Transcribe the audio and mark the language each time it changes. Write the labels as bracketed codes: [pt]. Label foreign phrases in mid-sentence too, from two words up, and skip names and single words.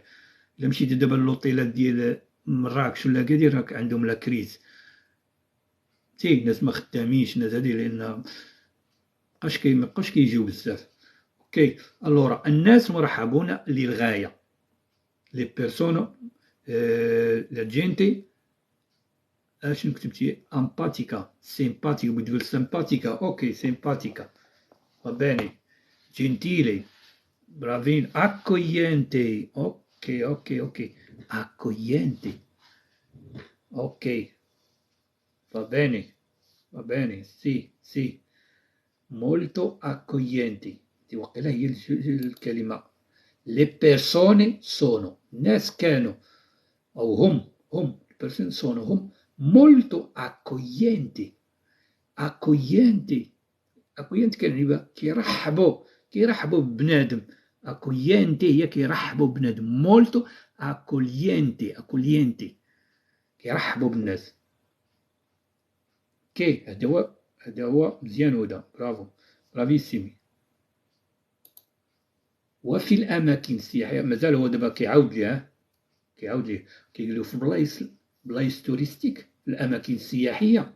[ar] الا مشيتي دابا للوطيلات ديال مراكش ولا اكادير راك عندهم [fr] la crise, [ar] الناس ما خدامينش، الناس هادي لان مابقاوش كيجيو بزاف. اوكي. الوغ الناس مرحبون للغايه، [it] le persone la gente. [ar] شنو كتبتي؟ امباتيكا، سيمباتيكا، بغيت تقول سيمباتيكا. اوكي سيمباتيكا، [it] va bene. Gentile، bravin. Accogliente. اوكي اوكي اوكي. accogliente. [ar] اوكي. [it] va bene. va bene. sì sì. molto accoglienti. [ar] دي وقيلا هي الكلمة. [it] le persone sono، [ar] الناس كانوا أو هم [it] le persone sono [ar] هم [it] molto accoglienti. accoglienti. accoglienti [ar] كان كيرحبوا ببنادم. accoglienti هي كيرحبوا ببنادم. [it] molto accoglienti [ar] كيرحبوا بالناس. كي هذا هو مزيان هدى، [it] bravo, bravissimi. [ar] وفي الأماكن السياحية مازال هو دابا كيعاود ليه، كيقولوا في [fr] places touristiques, [ar] في الأماكن السياحية.